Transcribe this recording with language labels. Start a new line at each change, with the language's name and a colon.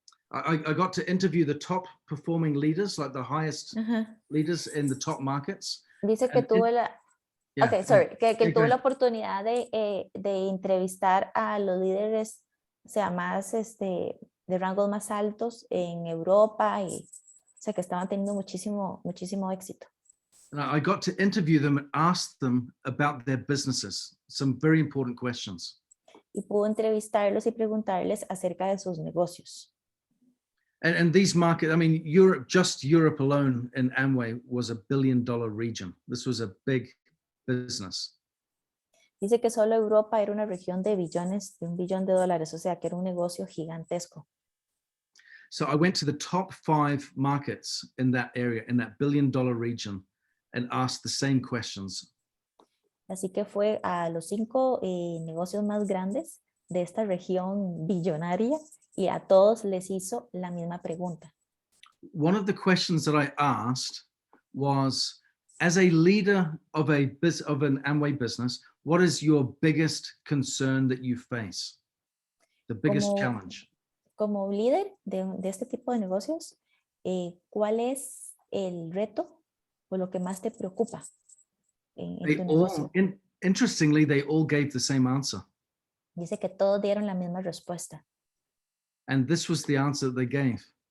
English: I got to interview the top performing leaders, like the highest leaders in the top markets.
Spanish: Dice que tuvo que tuvo la oportunidad de entrevistar a los líderes, o sea, más de rangos más altos en Europa, y o sea, que estaban teniendo muchísimo éxito.
English: And I got to interview them and ask them about their businesses, some very important questions.
Spanish: Y pudo entrevistarlos y preguntarles acerca de sus negocios.
English: And these markets, I mean, just Europe alone in Amway was $1 billion region. This was a big business.
Spanish: Dice que solo Europa era una región de $1 billón, o sea, que era un negocio gigantesco.
English: So I went to the top 5 markets in that area, in that $1 billion region, and asked the same questions.
Spanish: Así que fue a los 5 negocios más grandes de esta región billonaria y a todos les hizo la misma pregunta.
English: One of the questions that I asked was, as a leader of an Amway business, what is your biggest concern that you face? The biggest challenge?
Spanish: Como líder de este tipo de negocios, ¿cuál es el reto o lo que más te preocupa en tu negocio?
English: Interestingly, they all gave the same answer.
Spanish: Dice que todos dieron la misma respuesta.
English: And this was the answer that they gave.